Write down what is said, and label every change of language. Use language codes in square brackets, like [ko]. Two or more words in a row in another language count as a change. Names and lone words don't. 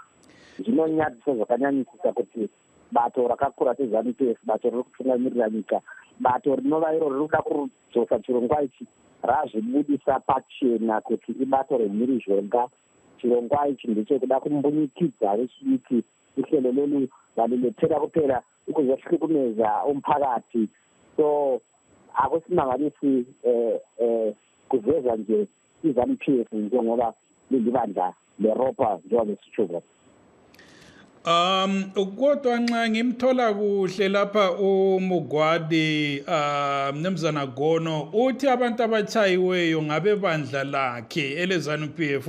[sn] Zvinonyadzisa zvakanyanyisisa kuti bato rakakura seZANU-PF, bato riri kutungamirira nyika, bato rinova iro riri kuda kudzosa chirongwa ichi razvibudisa pachena kuti ibato remhirizhonga. Chirongwa ichi ndechekuda kumbunyikidza vechidiki [nd] uhlelo lolu valilethera kupera ukuzoshukumeza umphakathi. So akusimangalisi kuveza nje iZANU-PF njengoba lilibandla leropa njengoba sisho. Kodwa nxa ngimthola kuhle lapha uMugwadi Mnumzana Gono uthi abantu abachayiweyo ngabe bandla lakhe eleZANU-PF.